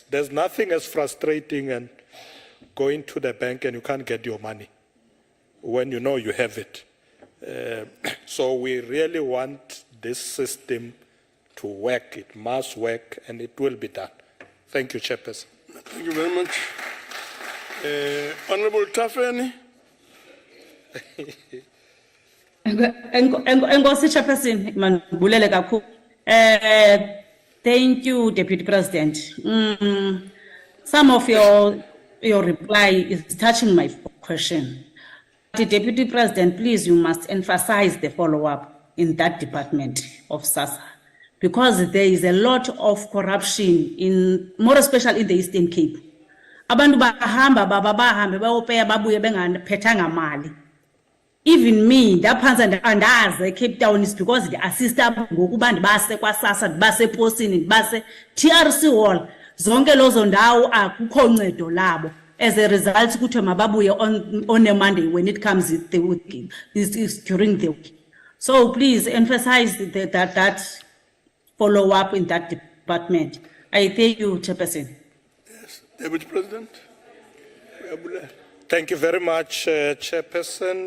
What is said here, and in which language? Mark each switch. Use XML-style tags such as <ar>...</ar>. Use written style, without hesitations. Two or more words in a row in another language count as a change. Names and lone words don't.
<en>There's nothing as frustrating and going to the bank and you can't get your money when you know you have it. So we really want this system to work. It must work, and it will be done. Thank you, Chairperson. Thank you very much. Honorable Tafeni.</en> <xh>Enkosi Chairperson, mandibulele kakhulu.</xh> <en>Thank you, Deputy President. Some of your reply is touching my question. But Deputy President, please, you must emphasize the follow-up in that department of SASSA, because there is a lot of corruption more especially in the Eastern Cape.</en> <xh>Abantu bahamba bahambe bayopeya babuye bengaphethanga mali.</xh> <en>Even me,</en> <xh>ndaphansi andazi Cape Town</xh> <en>is because the assistant</en> <xh>ngokuba ndibase kwaSASSA ndibase eposini ndibase TRC hall zonke lozo ndawo akukho ncedo labo.</xh> <en>As a result</en> <xh>kuthiwe mababuye</xh> <en>on a Monday when it comes is during the week. So please emphasize that follow up in that department. I thank you, Chairperson. Yes, Deputy President. Thank you very much, Chairperson.</en>